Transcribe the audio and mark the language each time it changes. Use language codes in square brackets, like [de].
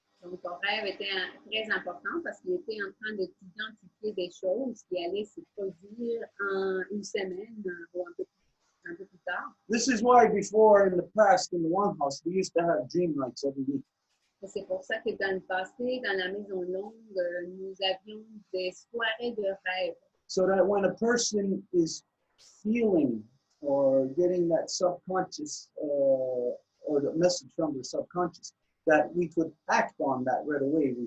[fr] Donc, ton rêve était très important parce qu'il était en train d'identifier des choses qui allaient se produire en une semaine ou un peu plus tard. [en] This is why before in the past in the one house we used to have dream nights every week. [fr] Et c'est pour ça que dans le passé, dans la maison longue, nous avions des soirées de rêve. [en] So that when a person is feeling or getting that subconscious or the message from the subconscious, that we could act on that right away.